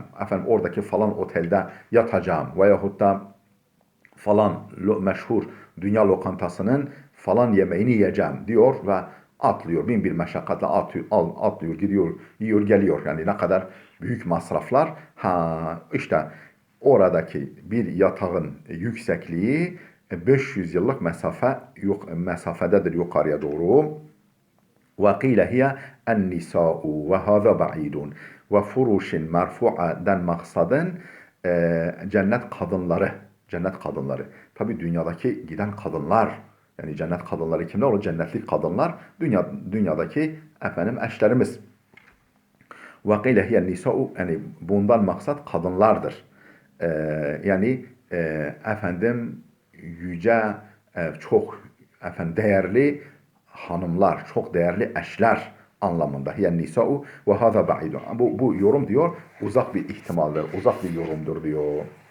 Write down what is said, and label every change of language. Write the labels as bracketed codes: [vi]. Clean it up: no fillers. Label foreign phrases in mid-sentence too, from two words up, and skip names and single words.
[tr] Efendim oradaki falan otelde yatacağım. Veyahut da falan meşhur dünya lokantasının falan yemeğini yiyeceğim diyor ve atlıyor. Bin bir meşakkatle atlıyor, gidiyor, yiyor, geliyor. Yani ne kadar büyük masraflar. Ha işte oradaki bir yatağın yüksekliği 500 yıllık mesafededir yukarıya doğru. [ar] وقيل هي النساء وهذا بعيد وفروش مرفوع [tr] a'dan maksadın cennet kadınları. Cennet kadınları. Tabi dünyadaki giden kadınlar. Yani cennet kadınları kimler? O cennetlik kadınlar. Dünyadaki efendim eşlerimiz. [ar] وقيل هي النساء, [tr] yani bundan maksat kadınlardır. Yani efendim yüce, çok efendim değerli hanımlar, çok değerli eşler anlamında. Yani [ar] النساء وهذا بعيد. [tr] Bu yorum diyor, uzak bir ihtimaldir, uzak bir yorumdur diyor.